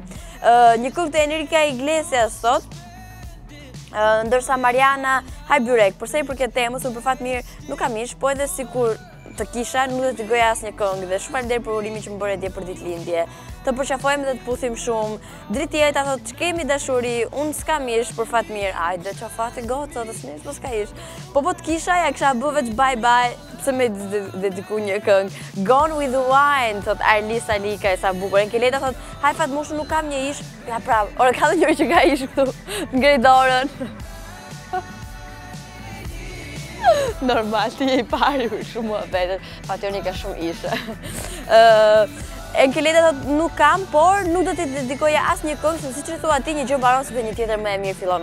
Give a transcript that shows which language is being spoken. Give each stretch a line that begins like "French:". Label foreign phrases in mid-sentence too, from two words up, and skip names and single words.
Albanian: Një këngë të Enrique Iglesias sot, ndërsa Mariana, haj byrek, përse i përket temës, unë për fat mirë nuk kam ish, po edhe sikur të kisha, nuk do t'i goja asnjë këngë dhe shumë faleminderit për urimin që më bëre dje për ditëlindje. Të përqafojmë dhe të puthim shumë. Driti jeta thot, që kemi dashuri, unë s'kam ish për fat mirë. Ajde, që fati goca, dhe s'nish, po s'ka ish. Po të kisha, ja kisha bë veç
English: bye bye,
Albanian: pse me dediku një këngë.
English: Gone with the wine,
Albanian: thot Arlisa Lika, e sa bukur. Enkeleta thot, haj Fatmush, nuk kam një ish. Ja prap, ore ka dhe njëri që ka ish këtu, ngrej dorën. Normal, ti je i pari shumë më vetet, Fationi ka shumë ishe. Enkeleta thot, nuk kam, por nuk do t'i dedikoja asnjë këngë, se siç e thua ti, një gjë mbaron sepse një tjetër më e mirë fillon.